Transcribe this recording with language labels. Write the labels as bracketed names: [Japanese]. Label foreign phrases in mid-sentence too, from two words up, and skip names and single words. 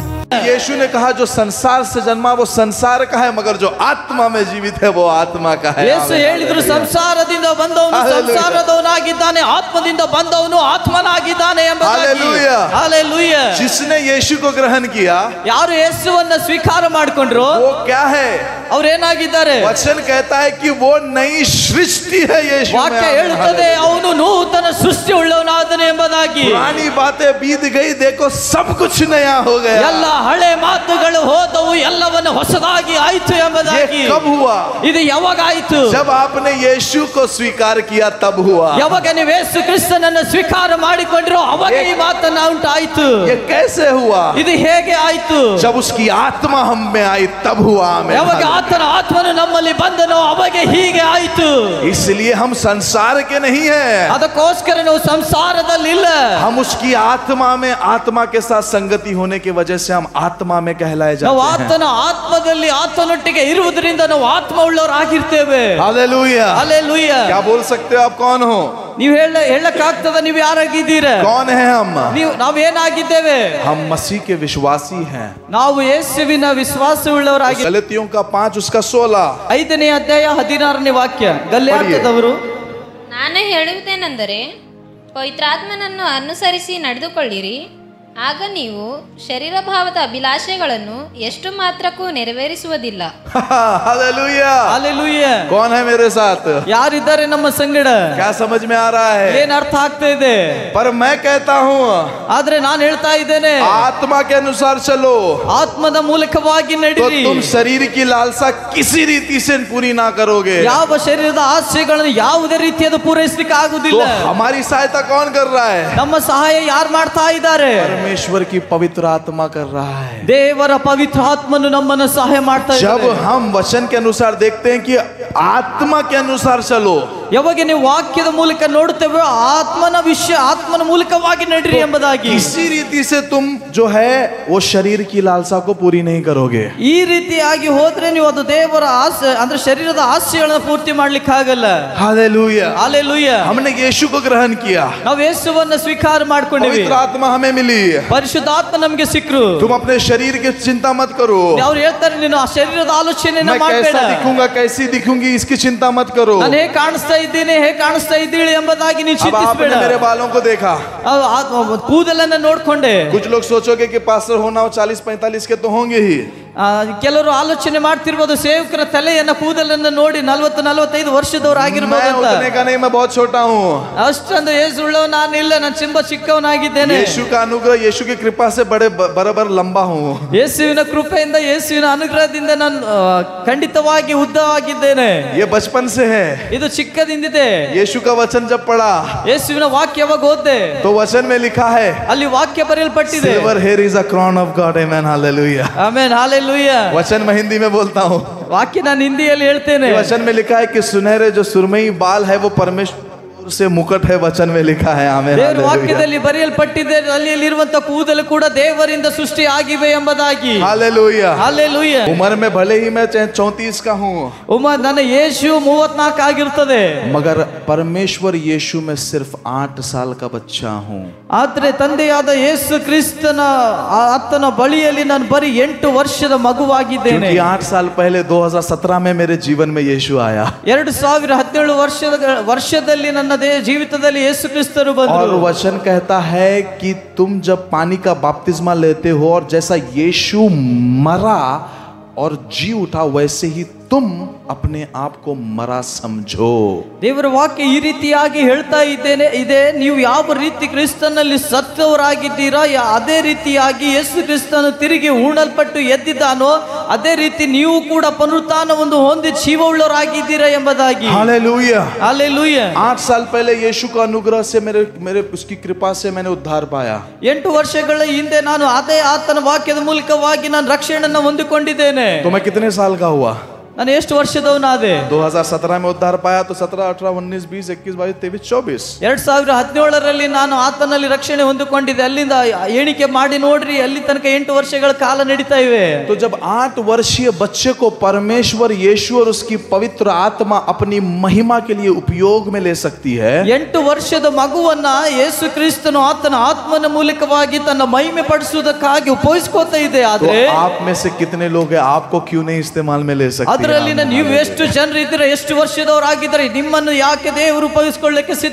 [Hindi] यीशु ने कहा जो संसार से जन्मा वो संसार का है, मगर जो आत्मा में जीवित है वो आत्मा का है। [Kannada] ಯೇಸು ಹೇಳಿದ್ರು ಸಂಸಾರದಿಂದ ಬಂದವನು ಸಂಸಾರದವನಾಗಿದ್ದಾನೆ, ಆತ್ಮದಿಂದ ಬಂದವನು ಆತ್ಮನಾಗಿದ್ದಾನೆ ಎಂಬುದಾಗಿ. [Hindi] हालेलुया। जिसने यीशु को ग्रहण किया, [Kannada] ಯಾರು ಯೇಸುವನ್ನ ಸ್ವೀಕಾರ ಮಾಡಿಕೊಂಡ್ರು [Hindi] वो क्या है? [Kannada] ಅವರು ಏನಾಗಿದ್ದಾರೆ? [Hindi] वचन कहता है कि वो नई सृष्टि है। यीशु [Kannada] ವಾಕ್ಯ ಹೇಳುತ್ತದೆ ಅವನು ನೂತನ ಸೃಷ್ಟಿ ಉಳ್ಳವನಾದನು ಎಂಬುದಾಗಿ. [Hindi] पुरानी बातें बीत गई, देखो सब कुछ नया हो गया। [Kannada] ಎಲ್ಲ ಹಳೆ ಮಾತುಗಳು ಹೋದವು, ಎಲ್ಲವನ್ನು ಹೊಸದಾಗಿ ಆಯಿತು ಎಂಬುದಾಗಿ. [Hindi] कब हुआ? [Kannada] ಇದು ಯಾವಾಗ ಆಯಿತು? [Hindi] जब आपने यीशु को स्वीकार किया तब हुआ। [Kannada] ಯಾವಾಗ ನೀವು ಯೇಸು ಕ್ರಿಸ್ತನನ್ನು ಸ್ವೀಕಾರ ಮಾಡಿಕೊಂಡ್ರೋ ಅವಾಗ ಈ ಮಾತನ್ನ ಉಂಟಾಯಿತು. [Hindi] ये कैसे हुआ? [Kannada] ಇದು ಹೇಗೆ ಆಯಿತು? [Hindi] जब उसकी आत्मा हम में आई तब हुआ। [Kannada] ಯಾವಾಗ ಆತನ ಆತ್ಮನು ನಮ್ಮಲ್ಲಿ ಬಂದನೋ ಅವಾಗ ಹೀಗೆ ಆಯಿತು. [Hindi] इसलिए हम संसार के नहीं हैं, [Kannada] ಅದಕ್ಕೋಸ್ಕರ ನಾವು ಸಂಸಾರದಲ್ಲಿ ಇಲ್ಲ. [Hindi] हम उसकी आत्मा में, आत्मा के साथ संगति होने की वजह से हम आत्मा में कहलाए जाते [Kannada] ನಾವು [Hindi] हैं। [Kannada] ಆತನ ಆತ್ಮದಲ್ಲಿ ಆತನೊಟ್ಟಿಗೆ ಇರುವುದರಿಂದ ನಾವು ಆತ್ಮ ಉಳ್ಳವರಾಗಿರ್ತೇವೆ. [Hindi] हालेलुया। हालेलुया। क्या बोल सकते हो आप? कौन हो? [Kannada] ನೀವು ಹೇಳಕ್ಕಾಗ್ತದ ನೀವು ಯಾರಾಗಿದ್ದೀರಾ? [Hindi] कौन है हम? [Kannada] ನಾವೇನಾಗಿದ್ದೇವೆ? [Hindi] हम मसीह के विश्वासी हैं। [Kannada] ನಾವು ಯೇಸುವಿನ ವಿಶ್ವಾಸವುಳ್ಳವರಾಗಿ. [Hindi] गलातियों का 5 उसका 16 [Kannada] 5ನೇ ಅಧ್ಯಾಯ 16ನೇ ವಾಕ್ಯ. ಗಲಾತ್ಯದವರು, ನಾನು ಹೇಳುವುದೇನೆಂದರೆ ಪವಿತ್ರಾತ್ಮನನ್ನು ಅನುಸರಿಸಿ ನಡೆದುಕೊಳ್ಳಿರಿ, ಆಗ ನೀವು ಶರೀರ ಭಾವದ ಅಭಿಲಾಷೆಗಳನ್ನು ಎಷ್ಟು ಮಾತ್ರಕ್ಕೂ ನೆರವೇರಿಸುವುದಿಲ್ಲ. [Hindi] हालेलुया। हालेलुया। कौन है मेरे साथ? [Kannada] ಯಾರಿದ್ದಾರೆ ನಮ್ಮ ಸಂಗಡ? [Hindi] क्या समझ में आ रहा है? [Kannada] ಏನ್ ಅರ್ಥ ಆಗ್ತಾ ಇದೆ? [Hindi] पर मैं कहता हूँ [Kannada] ಆದ್ರೆ ನಾನು ಹೇಳ್ತಾ ಇದ್ದೇನೆ, [Hindi] आत्मा के अनुसार चलो [Kannada] ಆತ್ಮದ ಮೂಲಕವಾಗಿ [Hindi] तो [Kannada] ನಡೀರಿ. [Hindi] तुम शरीर की लालसा किसी रीति से पूरी ना करोगे। [Kannada] ಯಾವ ಶರೀರದ ಆಸೆಗಳನ್ನು ಯಾವುದೇ ರೀತಿಯಾದ ಪೂರೈಸಲಿಕ್ಕೆ [Hindi] तो [Kannada] ಆಗುದಿಲ್ಲ. [Hindi] हमारी सहायता कौन कर रहा है? [Kannada] ನಮ್ಮ ಸಹಾಯ ಯಾರು ಮಾಡ್ತಾ ಇದ್ದಾರೆ? [Hindi] परमेश्वर की पवित्र आत्मा कर रहा है। [Kannada] ದೇವರ ಪವಿತ್ರ ಆತ್ಮನು ನಮ್ಮನ್ನು ಸಹಾಯ ಮಾಡ್ತಾ [Hindi] जब [Kannada] ಇದ್ದಾರೆ. [Hindi] हम वचन के अनुसार देखते हैं कि आत्मा के अनुसार चलो, [Kannada] ಯಾವಾಗ ನೀವು ವಾಕ್ಯದ ಮೂಲಕ ನೋಡುತ್ತೇವೆ ಆತ್ಮನ ಮೂಲಕವಾಗಿ ನಡೀರಿ ಎಂಬುದಾಗಿ. [Hindi] किसी रीति से तुम जो है वो शरीर की लालसा को पूरी नहीं करोगे। [Kannada] ಈ ರೀತಿಯಾಗಿ ಹೋದ್ರೆ ನೀವು ಅದು ದೇವರ ಆಸೆ ಅಂದ್ರೆ ಶರೀರದ ಆಸೆಗಳನ್ನು ಪೂರ್ತಿ ಮಾಡ್ಲಿಕ್ಕೆ ಆಗಲ್ಲ. [Hindi] हालेलुया। हालेलुया। हमने यीशु को ग्रहण किया, [Kannada] ನಾವು ಯೇಸುವನ್ನ ಸ್ವೀಕಾರ ಮಾಡ್ಕೊಂಡಿವಿ, [Hindi] पवित्र आत्मा हमें मिली। [Kannada] ಪರಿಶುದ್ಧಾತ್ಮ ನಮಗೆ ಸಿಕ್ಕರು. [Hindi] तुम अपने शरीर की चिंता मत करो, [Kannada] ಅವ್ರು ಹೇಳ್ತಾರೆ ನೀನು ಆ ಶರೀರದ ಆಲೋಚನೆಯನ್ನ [Hindi] मैं [Kannada] ಮಾಡಬೇಡ. [Hindi] कैसा दिखूंगा कैसी दिखूंगी इसकी चिंता मत करो। [Kannada] ನಾನು ಹೇಗೆ ಕಾಣಿಸ್ತಾ ಇದ್ದೀನಿ ಹೇಗೆ ಕಾಣಿಸ್ತಾ ಇದ್ದೀಳಿ ಎಂಬುದಾಗಿ ನೀನು [Hindi] अब आपने [Kannada] ಚಿಂತಿಸಬೇಡ. [Hindi] मेरे बालों को देखा, [Kannada] ಕೂದಲನ್ನ ನೋಡ್ಕೊಂಡೆ. [Hindi] कुछ लोग सोचोगे कि पास्टर होना हो 40-45 के तो होंगे ही। [Kannada] ಕೆಲವರು ಆಲೋಚನೆ ಮಾಡ್ತಿರ್ಬೋದು, ಸೇವಕರ ತಲೆಯನ್ನ ಕೂದಲನ್ನ ನೋಡಿ 40-45 ವರ್ಷದವರು ಆಗಿರ್ಬೋದು [Hindi] मैं [Kannada] ಅಂತ. [Hindi] उतने का नहीं, मैं बहुत छोटा हूँ। [Kannada] ಅಷ್ಟೊಂದು ಏಜ್ ಉಳ್ಳವ ನಾನು ಇಲ್ಲ, ನಾನು ತುಂಬಾ ಚಿಕ್ಕವನಾಗಿದ್ದೇನೆ. [Hindi] यीशु का अनुग्रह, यीशु की कृपा से बड़े बराबर लंबा हूँ। [Kannada] ಯೇಸುವಿನ ಕೃಪೆಯಿಂದ ಯೇಸುವಿನ ಅನುಗ್ರಹದಿಂದ ನಾನು ಖಂಡಿತವಾಗಿ ಉದ್ದವಾಗಿದ್ದೇನೆ. [Hindi] ये बचपन से है। [Kannada] ಇದು ಚಿಕ್ಕದಿಂದಿದೆ. [Hindi] यीशु का वचन जब पढ़ा [Kannada] ಯೇಸುವಿನ ವಾಕ್ಯ ಯಾವಾಗ ಓದ್ದೆ [Hindi] तो वचन में लिखा है, [Kannada] ಅಲ್ಲಿ ವಾಕ್ಯ ಬರೆಯಲ್ಪಟ್ಟಿದೆ. [English] Silver hair is a crown of God. Amen. Hallelujah. [Kannada] ಆಮೆನ್. ಹಾಲೆಲೂಯಾ. [Hindi] वचन मैं हिंदी में बोलता हूँ। [Kannada] ವಾಕ್ಯ ನಾನು ಹಿಂದಿಯಲ್ಲಿ ಹೇಳ್ತೇನೆ. [Hindi] वचन में लिखा है कि सुनहरे जो सुरमई बाल है वो परमेश्वर से मुकुट है। वचन में लिखा है। आमेन। [Kannada] ದೇವರ ವಾಕ್ಯದಲ್ಲಿ ಬರೆಯಲ್ಪಟ್ಟಿದೆ, ಅಲ್ಲಿರುವಂತ ಕೂದಲು ಕೂಡ ದೇವರಿಂದ ಸೃಷ್ಟಿ ಆಗಿವೆ ಎಂಬುದಾಗಿ. [Hindi] हालेलुया। [Kannada] ಹಾಲೆಲೂಯಾ. [Hindi] उम्र में भले ही मैं 34 का हूँ, [Kannada] ನನ್ನ ಯೇಸು 34 ಆಗಿರ್ತದೆ, [Hindi] मगर परमेश्वर यीशु में सिर्फ 8 साल का बच्चा हूँ। [Kannada] ಆದ್ರೆ ತಂದೆಯಾದ ಯೇಸು ಕ್ರಿಸ್ತನ ಆತನ ಬಳಿಯಲ್ಲಿ ನಾನು ಬರೀ 8 ವರ್ಷದ ಮಗುವಾಗಿದ್ದೇನೆ. [Hindi] क्योंकि 8 साल पहले 2017 में मेरे जीवन में यीशु आया [Kannada] 2017 ವರ್ಷದಲ್ಲಿ ನನ್ನ ಜೀವಿತದಲ್ಲಿ ಯೇಸು ಕ್ರಿಸ್ತರು ಬಂದರು. [Hindi] और वचन कहता है कि तुम जब पानी का बपतिस्मा लेते हो और जैसा यीशु मरा और जी उठा वैसे ही तुम अपने आप को मरा समझो. [Kannada] ದೇವರ ವಾಕ್ಯ ಈ ರೀತಿಯಾಗಿ ಹೇಳ್ತಾ ಇದೆ, ನೀವು ಯಾವ ರೀತಿ ಕ್ರಿಸ್ತನಲ್ಲಿ ಸತ್ತವರಾಗಿದ್ದೀರಾ ಅದೇ ರೀತಿಯಾಗಿ ಯೇಸು ಕ್ರಿಸ್ತನು ತಿರುಗಿ ಹೂಣಲ್ಪಟ್ಟು ಎದ್ದಿದ್ದಾನೋ ಅದೇ ರೀತಿ ನೀವು ಕೂಡ ಪುನರುತ್ಥಾನವನ್ನು ಹೊಂದಿ ಜೀವವುಳ್ಳವರಾಗಿದ್ದೀರಾ ಎಂಬುದಾಗಿ. [Hindi] हालेलुया। हालेलुया। 8 साल पहले यीशु का अनुग्रह से मेरे उसकी कृपा से मैंने उद्धार पाया. [Kannada] 8 ವರ್ಷಗಳ ಹಿಂದೆ ನಾನು ಅದೇ ಆತನ ವಾಕ್ಯದ ಮೂಲಕವಾಗಿ ನಾನು ರಕ್ಷಣೆಯನ್ನು ಹೊಂದಿಕೊಂಡಿದ್ದೇನೆ. [Hindi] तो मैं कितने साल का हुआ? [Kannada] ನಾನು ಎಷ್ಟು ವರ್ಷದವನಾದೆ? [Hindi] 2017 में उद्धार पाया तो 17, 18, 19, 20, 21, 22, 23, 24. [Kannada] 2017ರಲ್ಲಿ ನಾನು ಆತನಲ್ಲಿ ರಕ್ಷಣೆ ಹೊಂದಿಕೊಂಡಿದ್ದೆ. ಅಲ್ಲಿಂದ ಎಣಿಕೆ ಮಾಡಿ ನೋಡ್ರಿ, ಅಲ್ಲಿ ತನಕ 8 ವರ್ಷಗಳ ಕಾಲ ನಡೀತಾ ಇವೆ. [Hindi] तो जब 8 वर्षीय बच्चे को परमेश्वर यीशु और उसकी पवित्र आत्मा अपनी महिमा के लिए उपयोग में ले सकती है, [Kannada] 8 ವರ್ಷದ ಮಗುವನ್ನ ಯೇಸು ಕ್ರಿಸ್ತನು ಆತನ ಆತ್ಮನ ಮೂಲಕವಾಗಿ ತನ್ನ ಮಹಿಮೆ ಪಡಿಸುವುದಕ್ಕಾಗಿ ಉಪಯೋಗಿಸ್ಕೋತಾ ಇದೆ. [Hindi] तो [Kannada] ಆದ್ರೆ [Hindi] आप में से कितने लोग हैं, आपको क्यों नहीं इस्तेमाल में ले सकते? [Kannada] ಅದರಲ್ಲಿ ನೀವು ಎಷ್ಟು ಜನರು ಇದ್ದೀರಾ, ಎಷ್ಟು ವರ್ಷದವರಾಗಿದ್ದಾರೆ, ನಿಮ್ಮನ್ನು ಯಾಕೆ ದೇವರು ಉಪಯೋಗಿಸಿಕೊಳ್ಳಕ್ಕೆ [Hindi] क्या